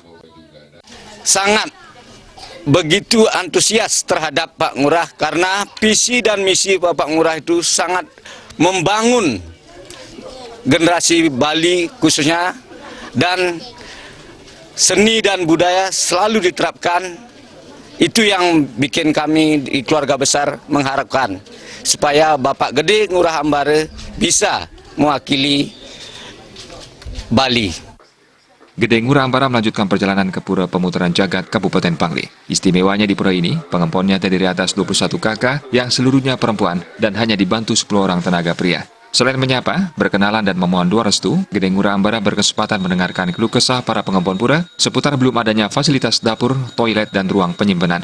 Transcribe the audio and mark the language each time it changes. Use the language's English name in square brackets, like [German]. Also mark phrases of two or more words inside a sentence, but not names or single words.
[Indonesian] Sangat begitu antusias terhadap Pak Ngurah karena visi dan misi Bapak Ngurah itu sangat membangun generasi Bali khususnya, dan seni dan budaya selalu diterapkan. Itu yang bikin kami di keluarga besar mengharapkan supaya Bapak Gede Ngurah Ambare bisa mewakili Bali. Gede Ngurah Ambare melanjutkan perjalanan ke Pura Pemutaran Jagat Kabupaten Bangli. Istimewanya di pura ini, pengemponnya terdiri atas 21 kakak yang seluruhnya perempuan dan hanya dibantu 10 orang tenaga pria. Selain menyapa, berkenalan dan memohon doa restu, Gede Ngurah Ambare berkesempatan mendengarkan keluh kesah para pengompon pura seputar belum adanya fasilitas dapur, toilet, dan ruang penyimpanan.